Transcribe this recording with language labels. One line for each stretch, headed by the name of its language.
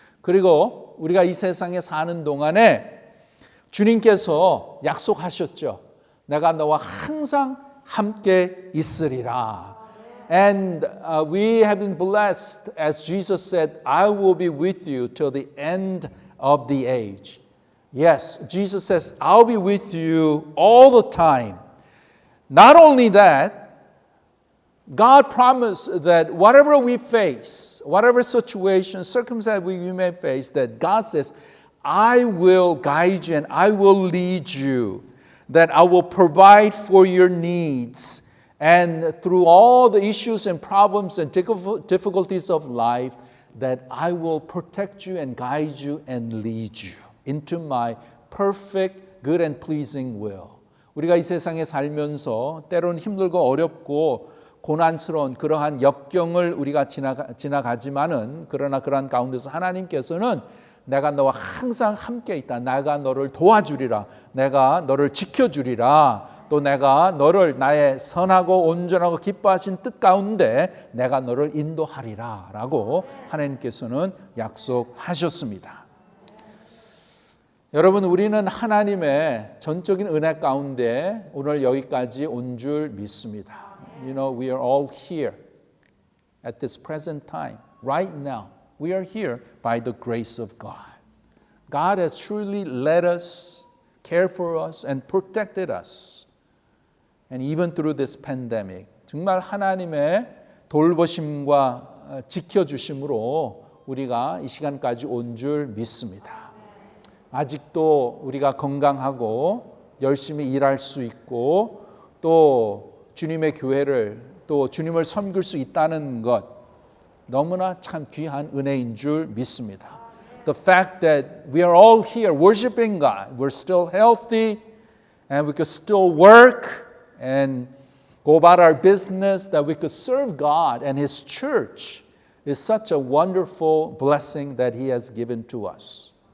Korean: 그리고 우리가 이 세상에 사는 동안에 주님께서 약속하셨죠. 내가 너와 항상 함께 있으리라.
English: And we have been blessed, as Jesus said, I will be with you till the end of the age. Yes, Jesus says, I'll be with you all the time. Not only that, God promised that whatever we face, whatever situation, circumstance we may face, that God says, I will guide you and I will lead you, that I will provide for your needs. And through all the issues and problems and difficulties of life, that I will protect you and guide you and lead you into my perfect, good and pleasing will.
Korean: 우리가 이 세상에 살면서 때로는 힘들고 어렵고 고난스러운 그러한 역경을 우리가 지나가지만은 그러나 그러한 가운데서 하나님께서는 내가 너와 항상 함께 있다. 내가 너를 도와주리라. 내가 너를 지켜주리라. 또 내가 너를 나의 선하고 온전하고 기뻐하신 뜻 가운데 내가 너를 인도하리라 라고 하나님께서는 약속하셨습니다. 여러분 우리는 하나님의 전적인 은혜 가운데 오늘 여기까지 온 줄 믿습니다.
English: You know, we are all here at this present time, right now. We are here by the grace of God. God has truly led us, cared for us, and protected us. And even through this pandemic,
Korean: 정말 하나님의 돌보심과 지켜주심으로 우리가 이 시간까지 온 줄 믿습니다. 아직도 우리가 건강하고 열심히 일할 수 있고 또 주님의 교회를 또 주님을 섬길 수 있다는 것 너무나 참 귀한 은혜인 줄 믿습니다.
English: The fact that we are all here worshiping God, we're still healthy and we could still work and go about our business, that we could serve God and His church is such a wonderful blessing that He has given to us.